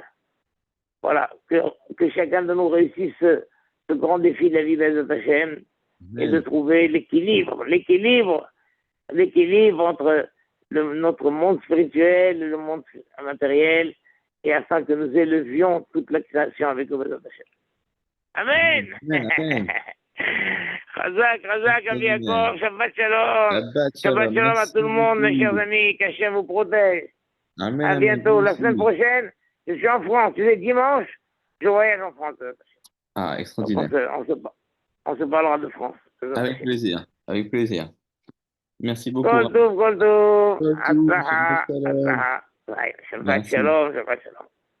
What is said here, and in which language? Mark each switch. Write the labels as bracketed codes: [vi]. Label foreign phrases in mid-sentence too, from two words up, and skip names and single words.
[fr] Voilà, que chacun de nous réussisse ce grand défi de la vie de Hachem et de trouver l'équilibre entre notre monde spirituel et le monde matériel, et afin que nous élevions toute la création avec le [he] בעזרת השם. [fr] Amen. [he] חזק, רבי יעקב, שבת שלום. שבת שלום [fr] à tout le monde, mes chers amis, qu'Hachem vous protège. Amen. À bientôt. La semaine prochaine, je suis en France. Tu sais, dimanche, je voyage en France. Ah, extraordinaire. On se parlera de France. Avec plaisir. Avec plaisir. Merci beaucoup. [he] כל טוב, כל טוב. כל טוב, Atlaha, שבת שלום. atlaha. שבת שלום, שבת שלום.